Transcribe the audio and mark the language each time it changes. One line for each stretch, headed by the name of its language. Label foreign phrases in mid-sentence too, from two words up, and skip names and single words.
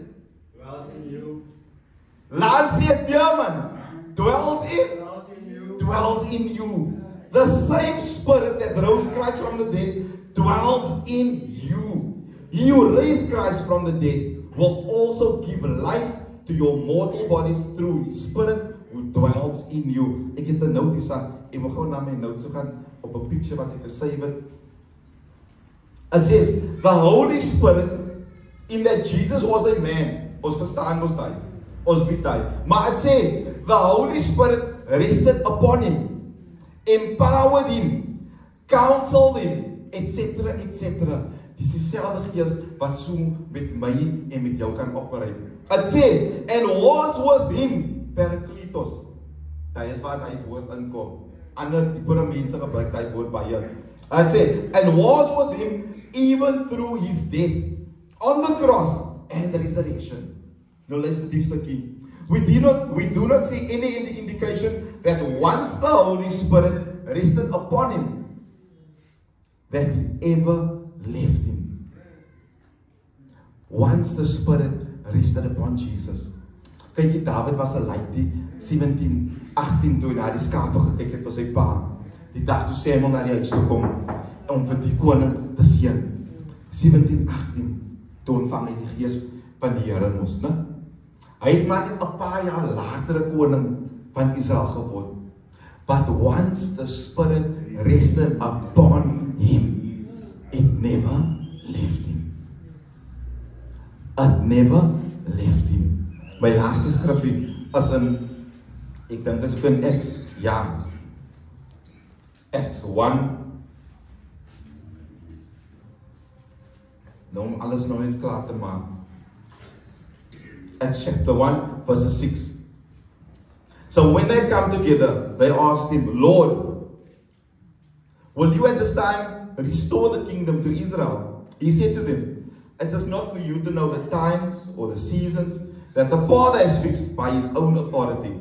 English: Dwells in you.
Afrikaans: Laat sê het weer, man.
English: Dwells in you. The same spirit that rose Christ from the dead dwells in you. He who raised Christ from the dead will also give life to your mortal bodies through his spirit who dwells in you.
Afrikaans: Ek het 'n notice aan. Ek wil gou na my notes gaan op 'n picture wat ek gesave het.
English: It says, the Holy Spirit, in that Jesus was a man.
Afrikaans: Ons verstaan mos daai. Ons weet daai. Maar it sê,
English: the Holy Spirit rested upon him, empowered him, counseled him, etc.
Afrikaans: Dis dieselfde gees wat so met my en met jou kan operate. It sê,
English: and was with him, Parakletos.
Afrikaans: Daai is waar hy woord inkom. Ander tipe mense gebruik daai woord baie. It sê,
English: and was with him even through his death on the cross and the resurrection.
Afrikaans: Nou luister die stukkie.
English: We do not see any indication that once the Holy Spirit rested upon him, that he ever left him. Once the Spirit rested upon Jesus.
Afrikaans: Kyk, David was 'n laaitie, 17:18 toe na die skape gekyk het vir sy pa. Die dag toe Samuel na die huis toe kom om vir die koning te seën. 17:18 toe ontvang hy die gees van die Here mos, né? Hy het maar net 'n paar jaar later 'n koning van Israel geword.
English: But once the Spirit rested upon him, it never left him. It never left him.
Afrikaans: My laaste skrifgie is in, ek dink is in Acts, ja.
English: Acts 1.
Afrikaans: Nou om alles nou net klaar te maak.
English: Acts chapter 1, verse 6. So when they come together, they asked him, Lord, will you at this time restore the kingdom to Israel? He said to them, it is not for you to know the times or the seasons that the Father has fixed by his own authority.